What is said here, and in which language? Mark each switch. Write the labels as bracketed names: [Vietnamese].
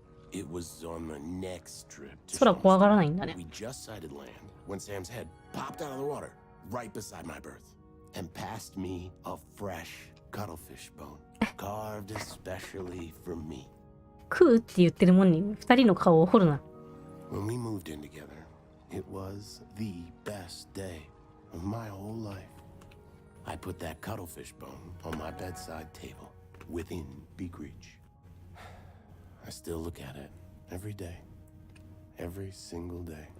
[English] It was on the next trip to [Japanese] 空怖がらないんだね。 [English] We just sighted land when Sam's head popped out of the water right beside my berth and passed me a fresh cuttlefish bone carved especially for me. [Japanese] 食うって言ってるもんに二人の顔を掘るな。 [English] When we moved in together, it was the best day of my whole life. I put that cuttlefish bone on my bedside table within big reach. I still look at it every day, every single day.